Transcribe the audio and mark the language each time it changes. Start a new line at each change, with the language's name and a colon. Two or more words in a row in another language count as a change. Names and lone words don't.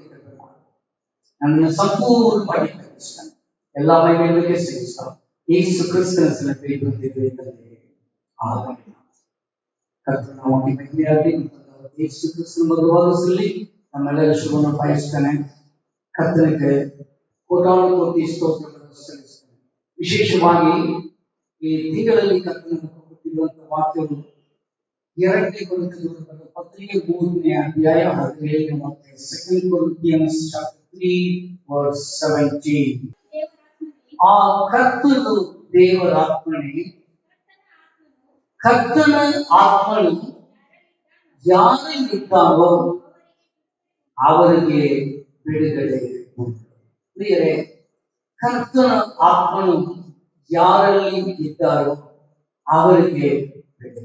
Kannada: ನನ್ನನ್ನು ಸಂಪೂರ್ಣವಾಗಿ ಎಲ್ಲ ಮಹಿಮೆಗಳಿಗೆ ಸೇರಿಸ ಯೇಸು ಕ್ರಿಸ್ತನ ಸಲಹೆ ಆಮೇಲೆ ಯೇಸು ಕ್ರಿಸ್ತನ ಮಧುವಾದ ನಮ್ಮೆಲ್ಲರ ಶುಭವನ್ನು ಬಯಸ್ತಾನೆ. ಕರ್ತನಿಗೆ ಕೋಟಿ ಸ್ತೋತ್ರಗಳನ್ನು ಸಲ್ಲಿಸ್ತೇನೆ. ವಿಶೇಷವಾಗಿ ಈ ತಿಂಗಳಲ್ಲಿ ಕರ್ತನಿಗೆ ಕೊಟ್ಟಿರುವಂತಹ ವಾಕ್ಯವು 2 ಕೊರಿಂಥದವರ ಪತ್ರಿಕೆ 3ನೇ ಅಧ್ಯಾಯ 17ನೇ ವಾಕ್ಯ.
English: 2 Corinthians chapter 3 verse 17. ಆ ಕರ್ತನು ದೇವರಾತ್ಮನೇ, ಕರ್ತನ ಆತ್ಮನು ಯಾರಲ್ಲಿದ್ದಾರೋ ಅವರಿಗೆ ಬಿಡುಗಡೆ ಉಂಟು. ಪ್ರಿಯರೇ, ಕರ್ತನ ಆತ್ಮನು ಯಾರಲ್ಲಿ ಇದ್ದಾರೋ ಅವರಿಗೆ ಬಿಡುಗಡೆ.